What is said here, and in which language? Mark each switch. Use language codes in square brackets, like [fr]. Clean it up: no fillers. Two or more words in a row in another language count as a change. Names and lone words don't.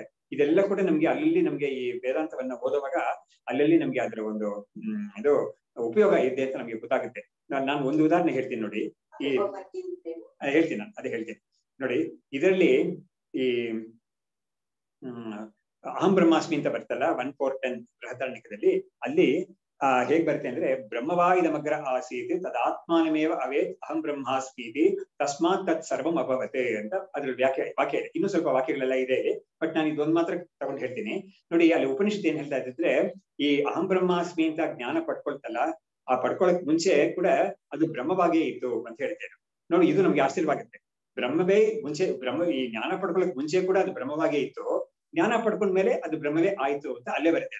[kn] ಇದೆಲ್ಲ ಕೂಡ ನಮ್ಗೆ ಅಲ್ಲಿ ನಮ್ಗೆ ಈ ವೇದಾಂತವನ್ನ ಓದುವಾಗ ಅಲ್ಲಲ್ಲಿ ನಮ್ಗೆ ಅದರ ಒಂದು ಇದು ಉಪಯೋಗ ಇದೆ ಅಂತ ನಮ್ಗೆ ಗೊತ್ತಾಗುತ್ತೆ. ನಾನು ಒಂದು ಉದಾಹರಣೆ ಹೇಳ್ತೀನಿ ನೋಡಿ. ಹೇಳ್ತೀನಿ ನೋಡಿ. ಇದರಲ್ಲಿ ಈ [sa] ಅಹಂ ಬ್ರಹ್ಮಾಸ್ಮಿ [kn] ಅಂತ ಬರ್ತಲ್ಲ 1:4 ಬೃಹದಾರಣ್ಯಕದಲ್ಲಿ, ಅಲ್ಲಿ ಹೇಗ್ ಬರುತ್ತೆ ಅಂದ್ರೆ [sa] ಬ್ರಹ್ಮವಾ ಇದಮಗ್ರ ಆಸೀತ್ ತದಾತ್ಮಾನಮೇವ ಅವೇತ್ ಅಹಂ ಬ್ರಹ್ಮಾಸ್ಮೀತಿ ತಸ್ಮಾತ್ ತತ್ ಸರ್ವಂ ಅಭವತೆ [kn] ಅಂತ ಅದ್ರ ವಾಕ್ಯ ಇದೆ. ಇನ್ನೂ ಸ್ವಲ್ಪ ವಾಕ್ಯಗಳೆಲ್ಲ ಇದೆ, ಬಟ್ ನಾನು ಇದೊಂದು ಮಾತ್ರ ತಗೊಂಡು ಹೇಳ್ತೀನಿ ನೋಡಿ. ಅಲ್ಲಿ ಉಪನಿಷತ್ ಏನ್ ಹೇಳ್ತಾ ಇದ್ರೆ ಈ [sa] ಅಹಂ ಬ್ರಹ್ಮಾಸ್ಮಿ [kn] ಅಂತ ಜ್ಞಾನ ಪಡ್ಕೊಳ್ತಲ್ಲ, ಆ ಪಡ್ಕೊಳಕ್ ಮುಂಚೆ ಕೂಡ ಅದು ಬ್ರಹ್ಮವಾಗೇ ಇತ್ತು ಅಂತ ಹೇಳ್ತೇನೆ ನೋಡಿ. ಇದು ನಮ್ಗೆ ಆಶ್ಚರ್ಯವಾಗುತ್ತೆ. ಬ್ರಹ್ಮವೇ ಮುಂಚೆ ಈ ಜ್ಞಾನ ಪಡ್ಕೊಳಕ್ ಮುಂಚೆ ಕೂಡ ಅದು ಬ್ರಹ್ಮವಾಗೇ ಇತ್ತು, ಜ್ಞಾನ ಪಡ್ಕೊಂಡ್ಮೇಲೆ ಅದು ಬ್ರಹ್ಮವೇ ಆಯ್ತು ಅಂತ ಅಲ್ಲೇ ಬರುತ್ತೆ.